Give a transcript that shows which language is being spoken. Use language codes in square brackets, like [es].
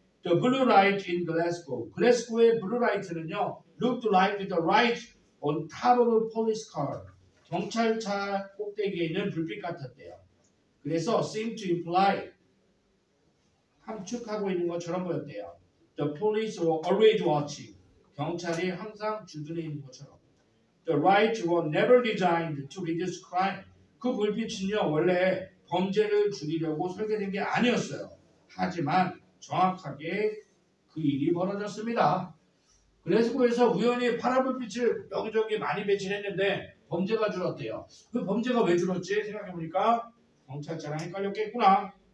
[en] The blue light in Glasgow. [ko] 글래스고의 블루 라이트는요. [en] looked like the light on top of a police car. [ko] 경찰차 꼭대기에 있는 불빛 같았대요. 그래서 [en] seem to imply [ko] 함축하고 있는 것처럼 보였대요. [en] The police were always watching. [ko] 경찰이 항상 주둔해 있는 것처럼. [en] The lights were never designed to reduce crime. [ko] 그 불빛은요 원래 범죄를 줄이려고 설계된 게 아니었어요. 하지만 정확하게 그 일이 벌어졌습니다. 그래서 우연히 파란 불빛을 여기저기 많이 배치했는데 범죄가 줄었대요. 그 범죄가 왜 줄었지? 생각해보니까 경찰차랑 헷갈렸겠구나.